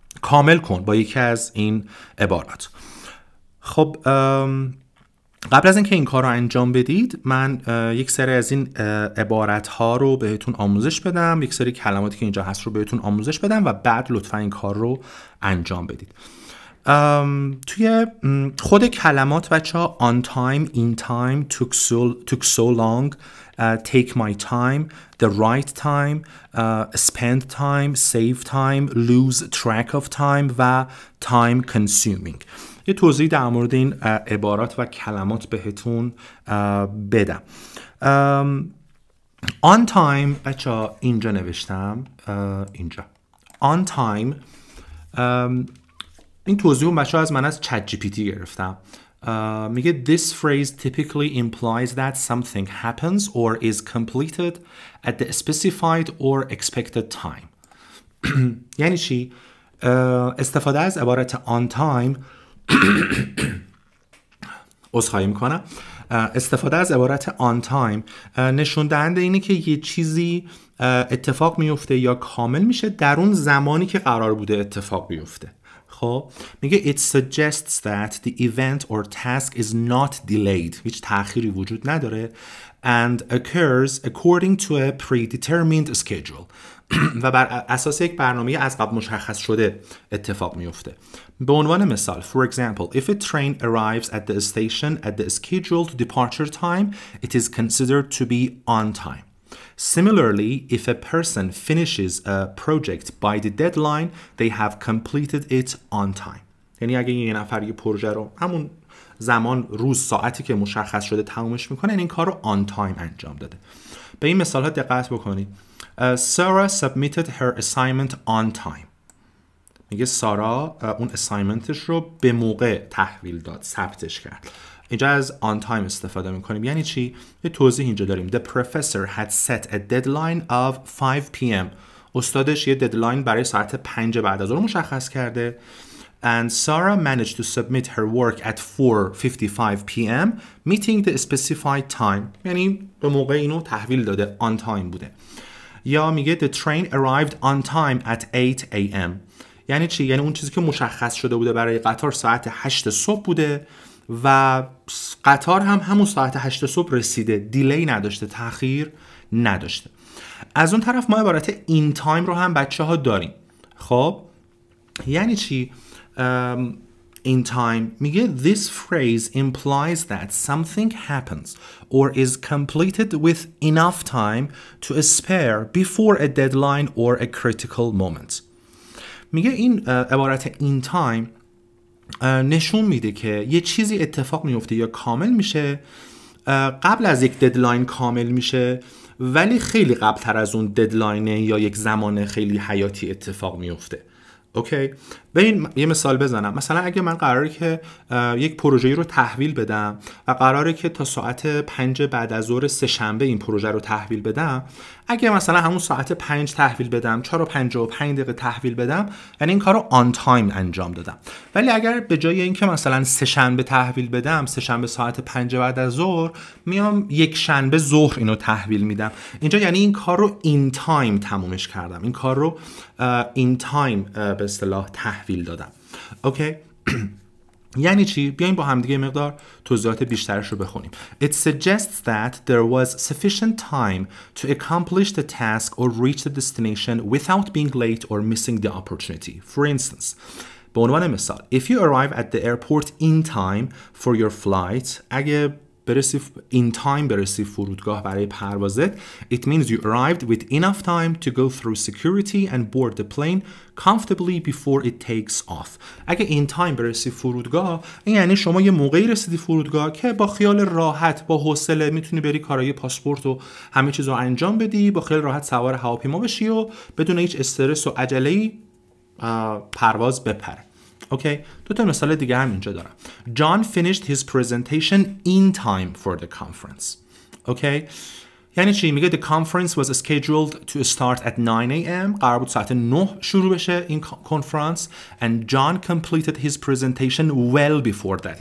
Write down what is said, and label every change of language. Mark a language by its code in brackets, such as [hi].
[fa] کامل کن با یکی از این عبارات. خب قبل از اینکه این کار رو انجام بدید من یک سری از این عبارت ها رو بهتون آموزش بدم، یک سری کلماتی که اینجا هست رو بهتون آموزش بدم و بعد لطفا این کار رو انجام بدید. توی خود کلمات بچه ها [en] on time, in time, took so long, take my time, the right time, spend time, save time, lose track of time و time consuming. [fa] یه توضیح در مورد این عبارات و کلمات بهتون بدم. on time بچه ها اینجا نوشتم، اینجا on time این توضیح رو بچه ها از من از چت جی پی تی گرفتم. میگه [en] this phrase typically implies that something happens or is completed at the specified or expected time. [fa] یعنی چی؟ استفاده از عبارت on time عذرخواهی میکنم، استفاده از عبارت on time نشون دهنده اینه که یه چیزی اتفاق میفته یا کامل میشه در اون زمانی که قرار بوده اتفاق بیفته. خب میگه [en] it suggests that the event or task is not delayed، [fa] هیچ تأخیری وجود نداره [en] and occurs according to a predetermined schedule [fa] و بر اساس یک برنامه از قبل مشخص شده اتفاق میفته. به عنوان مثال [en] for example if a train arrives at the station at the scheduled departure time it is considered to be on time. Similarly, if a person finishes a project by the deadline, they have completed it on time. [fa] یعنی اگه یه نفر یه پروژه رو همون زمان، روز، ساعتی که مشخص شده تمومش میکنه، این کار رو on time انجام داده. به این مثال ها دقت بکنید. [en] Sarah submitted her assignment on time. [fa] میگه سارا اون اسایمنتش رو به موقع تحویل داد، ثبتش کرد. اینجا از on time استفاده میکنیم. یعنی چی؟ یه توضیح اینجا داریم. [en] The professor had set a deadline of 5 p.m. [fa] استادش یه ددلاین برای ساعت 5 بعد از ظهر مشخص کرده. [en] And Sarah managed to submit her work at 4:55 p.m. meeting the specified time. [fa] یعنی به موقع اینو تحویل داده، on time بوده. یا میگه [en] the train arrived on time at 8 a.m. [fa] یعنی چی؟ یعنی اون چیزی که مشخص شده بوده برای قطار ساعت 8 صبح بوده و قطار هم همون ساعت 8 صبح رسیده، دیلی نداشته، تأخیر نداشته. از اون طرف ما عبارت in time رو هم بچه ها داریم. خب یعنی چی؟ [en] in time میگه this phrase implies that something happens or is completed with enough time to spare before a deadline or a critical moment. [fa] میگه این عبارت in time نشون میده که یه چیزی اتفاق میفته یا کامل میشه قبل از یک ددلاین کامل میشه ولی خیلی قبل تر از اون ددلاینه یا یک زمان خیلی حیاتی اتفاق میفته. اوکی؟ ببین یه مثال بزنم. مثلا اگه من قراره که یک پروژه‌ای رو تحویل بدم و قراره که تا ساعت 5 بعد از ظهر سه شنبه این پروژه رو تحویل بدم، اگه مثلا همون ساعت 5 تحویل بدم، 4:55 تحویل بدم، یعنی این کار رو آن تایم انجام دادم. ولی اگر به جای اینکه مثلا سه شنبه تحویل بدم، سه شنبه ساعت 5 بعد از ظهر، میام یک شنبه ظهر اینو تحویل میدم، اینجا یعنی این کار رو این تایم تمومش کردم، این کار رو این تایم به اصطلاح تحویل دادم. اوکی؟ یعنی چی؟ بیایم با هم دیگه مقدار توضیحات بیشترش رو بخونیم. [en] It suggests that there was sufficient time to accomplish the task or reach the destination without being late or missing the opportunity. For instance, [fa] به عنوان مثال, [en] if you arrive at the airport in time for your flight, [fa] اگه برسی in time برسی فرودگاه برای پروازت, [en] it means you arrived with enough time to go through security and board the plane comfortably before it takes off. [fa] اگه in time برسی فرودگاه، این یعنی شما یه موقعی رسیدی فرودگاه که با خیال راحت، با حوصله میتونی بری کارهای پاسپورت و همه چیز رو انجام بدی، با خیال راحت سوار هواپیما بشی و بدون هیچ استرس و عجله‌ای پرواز بپره. اوکی، دو تا مثال دیگه هم اینجا دارم. [en] John finished his presentation in time for the conference. [fa] اوکی، یعنی چی؟ میگه [en] the conference was scheduled to start at 9 a.m. [fa] قرار بود ساعت 9 شروع بشه این کنفرانس [en] and John completed his presentation well before that.